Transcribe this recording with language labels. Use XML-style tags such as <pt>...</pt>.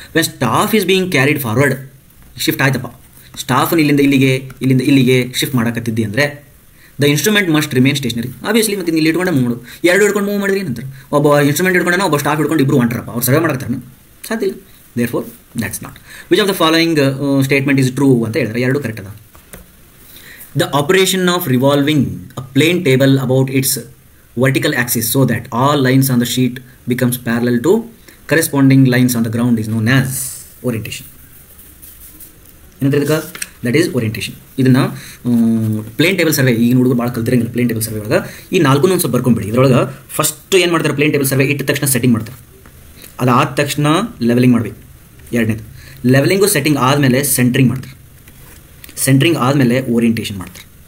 <en>when staff is being carried forward,</en> <kn>shift ಆಯ್ತಪ್ಪ, ಸ್ಟಾಫನ್ನು ಇಲ್ಲಿಂದ ಇಲ್ಲಿಗೆ ಶಿಫ್ಟ್ ಮಾಡಕತ್ತಿದ್ದಿ ಅಂದರೆ</kn> <en>The instrument must remain stationary.</en> <kn>Obviously ಮತ್ತೆ ಇಲ್ಲಿ ಇಟ್ಕೊಂಡೆ ಮೂವ್ ಮಾಡು. ಎರಡು ಹಿಡ್ಕೊಂಡು ಮೂವ್ ಮಾಡಿದ್ರಿ ಏನಂತಾರೆ, ಒಬ್ಬ ಇನ್ಸ್ಟ್ರೂಮೆಂಟ್ ಹಿಡ್ಕೊಂಡ, ಒಬ್ಬ ಸ್ಟಾಫ್ ಹಿಡ್ಕೊಂಡು ಇಬ್ಬರು ಹೊಂಟ್ರಪ್ಪ, ಅವ್ರು ಸರ್ವೆ ಮಾಡಕತ್ತಾರೆ, ಸಾಧ್ಯ ಇಲ್ಲ.</kn> <en>Therefore that's not. Which of the following statement is true</en> <kn>ಅಂತ ಹೇಳಿದ್ರೆ ಎರಡು ಕರೆಕ್ಟ್ ಅದ.</kn> <en>The operation of revolving a plane table about its vertical axis so that all lines on the sheet becomes parallel to corresponding lines on the ground is known as orientation. ಏನಂತ that is orientation.</en> <kn>ಇದನ್ನು plane table survey ಈಗಿನ ಹುಡುಗರು ಭಾಳ ಕಲ್ತಿರಂಗಿಲ್ಲ. Plane table survey ಒಳಗೆ ಈ ನಾಲ್ಕು ಒಂದು ಸ್ವಲ್ಪ ಬರ್ಕೊಂಬಿಡಿ. ಇದರೊಳಗೆ ಫಸ್ಟ್ ಏನು ಮಾಡ್ತಾರೆ, ಪ್ಲೇನ್ ಟೇಬಲ್ ಸರ್ವೆ ಇಟ್ಟ ತಕ್ಷಣ ಸೆಟ್ಟಿಂಗ್ ಮಾಡ್ತಾರೆ, ಅದಾದ ತಕ್ಷಣ ಲೆವೆಲಿಂಗ್ ಮಾಡಬೇಕು. ಎರಡನೇದು ಲೆವೆಲಿಂಗು ಸೆಟ್ಟಿಂಗ್ ಆದಮೇಲೆ ಸೆಂಟ್ರಿಂಗ್ ಮಾಡ್ತಾರೆ, ಸೆಂಟ್ರಿಂಗ್ ಆದಮೇಲೆ ಓರಿಯಂಟೇಷನ್ ಮಾಡ್ತಾರೆ.</kn>